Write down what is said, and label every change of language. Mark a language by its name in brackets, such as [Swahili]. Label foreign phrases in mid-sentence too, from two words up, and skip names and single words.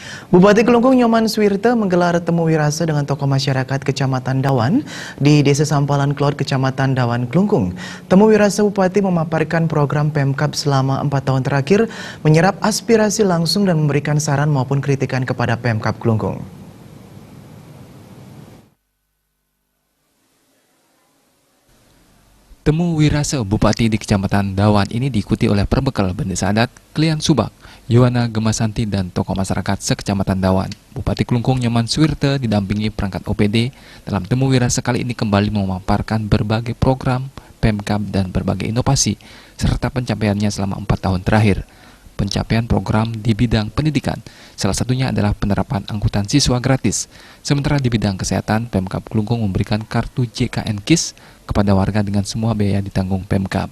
[Indonesian] Bupati Kelungkung Nyoman Suwirte menggelar temu wirasa dengan tokoh masyarakat Kecamatan Dawan di Desa Sampalan Klot, Kecamatan Dawan, Kelungkung. Temu wirasa Bupati memaparkan program Pemkab selama 4 tahun terakhir, menyerap aspirasi langsung dan memberikan saran maupun kritikan kepada Pemkab Kelungkung. Temu wirasa Bupati di Kecamatan Dawan ini diikuti oleh perbekal Bendesa Adat, Klian Subak, Yohana Gemasanti, dan tokoh masyarakat sekecamatan Dawan. Bupati Kelungkung Nyoman Suwirte didampingi perangkat OPD dalam temu wirasa kali ini kembali memaparkan berbagai program, Pemkab, dan berbagai inovasi, serta pencapaiannya selama 4 tahun terakhir. Pencapaian program di bidang pendidikan, salah satunya adalah penerapan angkutan siswa gratis. Sementara di bidang kesehatan, Pemkab Kelungkung memberikan kartu JKN KIS kepada warga dengan semua biaya ditanggung Pemkab.